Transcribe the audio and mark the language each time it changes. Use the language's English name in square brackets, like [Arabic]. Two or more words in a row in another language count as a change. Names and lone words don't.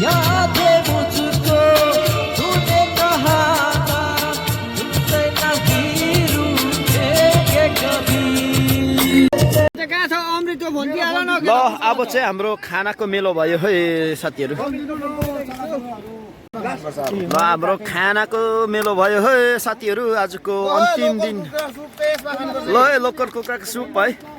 [Hindi] दे मुझको तूने कहा था तुझसे नहीं रूठेंगे कभी। [Nepali] ल अब चाहिँ हाम्रो खानाको मेलो भयो है साथीहरू। ल हाम्रो खानाको मेलो भयो है साथीहरू। आजको अन्तिम दिन ल लोकल कुखुराको सुप है।